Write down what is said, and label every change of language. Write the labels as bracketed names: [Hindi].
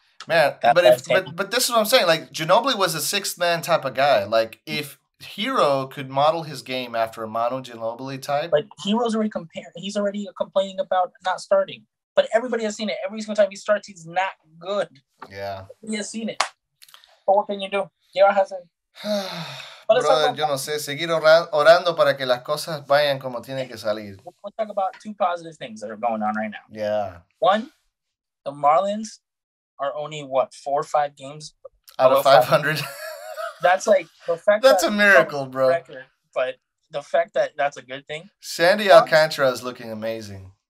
[English] Man, but this is what I'm saying. Like Ginobili was a sixth man type of guy. Like if Hero could model his game after a Manu Ginobili type. But Hero's already comparing. He's already complaining about not starting. But everybody has seen it. Every single time he starts, he's not good. Yeah. He has seen it. But what can you do? Hero hasn't. [Spanish] Brother, yo no sé, seguir orando para que las cosas vayan como tienen que salir. [English] We'll talk about two positive things that are going on right now. Yeah. One, the Marlins are only, 4 or 5 games out of 500? That's like the fact that's a miracle, bro. Record, but the fact that that's a good thing. Sandy Alcantara is looking amazing.